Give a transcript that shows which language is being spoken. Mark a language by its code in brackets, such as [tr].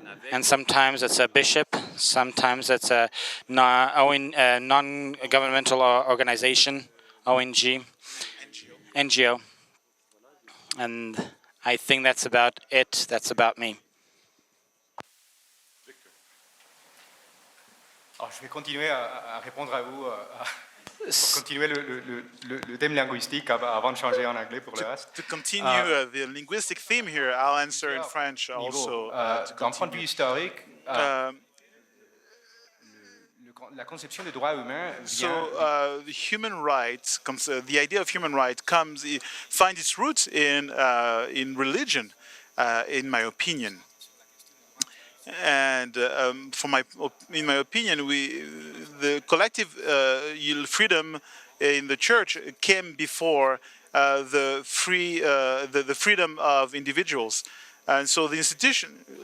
[en] And sometimes it's a bishop, sometimes it's a non-governmental organization, ONG, NGO. And I think that's about it. That's about me. [fr] Alors, je vais continuer à répondre à vous, continuer le thème linguistique avant de changer en anglais pour le reste. [en] To continue the linguistic theme here, I'll answer in French also. [fr] D'un point de vue historique, la conception du droit humain vient... [en] the human rights, the idea of human rights finds its roots in religion, in my opinion. And in my opinion, the collective freedom in the church came before the freedom of individuals, and so the institution.